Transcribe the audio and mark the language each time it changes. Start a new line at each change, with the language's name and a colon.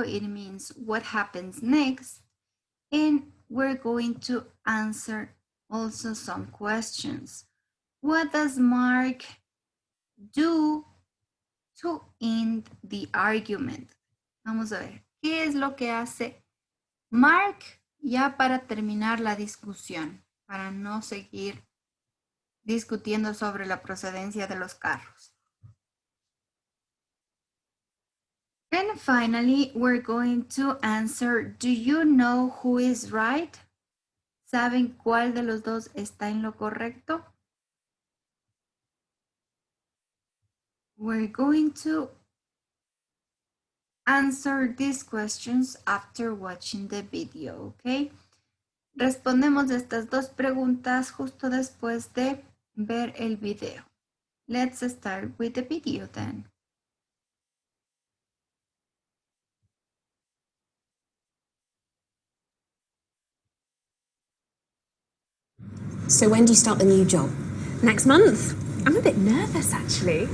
English: It means what happens next. And we're going to answer also some questions. What does Mark do to end the argument?
Spanish: Vamos a ver, ¿qué es lo que hace Mark ya para terminar la discusión? Para no seguir discutiendo sobre la procedencia de los carros.
English: And finally, we're going to answer, do you know who is right?
Spanish: ¿Saben cuál de los dos está en lo correcto?
English: We're going to answer these questions after watching the video, okay?
Spanish: Respondemos estas dos preguntas justo después de ver el video.
English: Let's start with the video then. So when do you start the new job? Next month. I'm a bit nervous, actually.